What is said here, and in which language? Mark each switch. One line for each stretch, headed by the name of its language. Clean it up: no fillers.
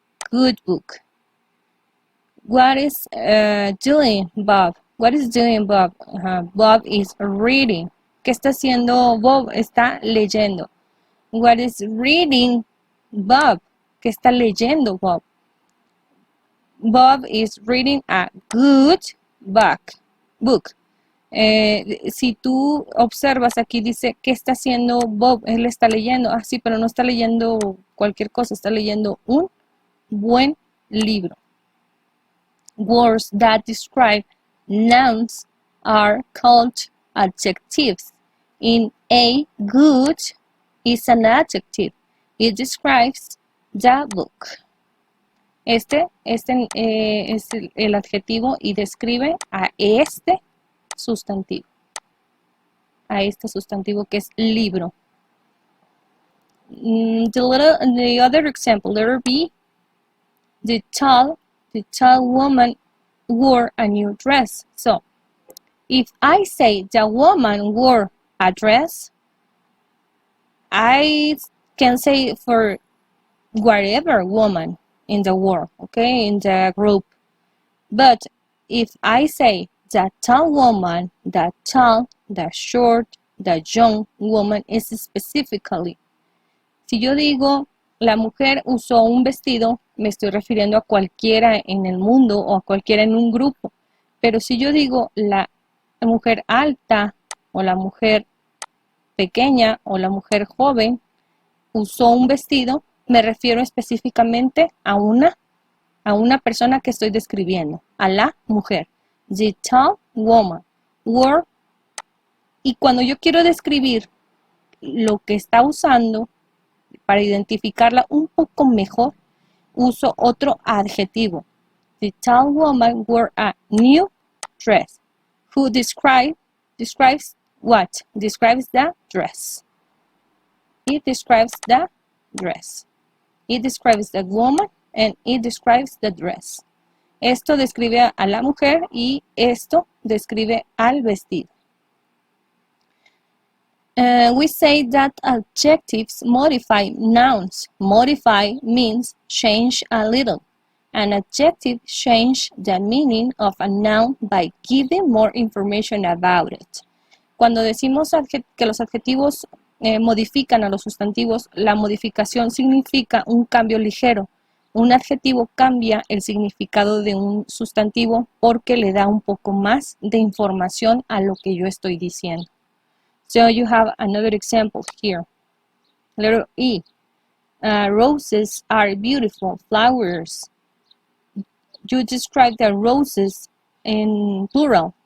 English: Good book. What is doing Bob? What is doing Bob? Bob is reading.
Spanish: ¿Qué está haciendo Bob? Está leyendo.
English: What is reading Bob?
Spanish: ¿Qué está leyendo Bob?
English: Bob is reading a good book.
Spanish: Si tú observas aquí dice ¿qué está haciendo Bob? Él está leyendo. Ah, sí, pero no está leyendo cualquier cosa, está leyendo un buen libro.
English: Words that describe nouns are called adjectives. In A, good is an adjective. It describes the book.
Spanish: Este es el adjetivo y describe a este sustantivo. A este sustantivo que es libro.
English: The other example, letter B, the tall woman wore a new dress. So, if I say the woman wore a dress, I can say for whatever woman in the world, okay, in the group. But if I say the tall woman, the tall, the short, the young woman is specifically.
Spanish: Si yo digo la mujer usó un vestido, me estoy refiriendo a cualquiera en el mundo o a cualquiera en un grupo. Pero si yo digo la mujer alta o la mujer pequeña o la mujer joven usó un vestido, me refiero específicamente a una persona que estoy describiendo, a la mujer.
English: The tall woman wore.
Spanish: Y cuando yo quiero describir lo que está usando, para identificarla un poco mejor, uso otro adjetivo.
English: The tall woman wore a new dress. Who describes what? Describes the dress. It describes the dress. It describes the woman and it describes the dress.
Spanish: Esto describe a la mujer y esto describe al vestido.
English: We say that adjectives modify nouns. Modify means change a little. An adjective changes the meaning of a noun by giving more information about it.
Spanish: Cuando decimos que los adjetivos modifican a los sustantivos, la modificación significa un cambio ligero. Un adjetivo cambia el significado de un sustantivo porque le da un poco más de información a lo que yo estoy diciendo.
English: So you have another example here. Letter E. Roses are beautiful flowers. You describe the roses in plural.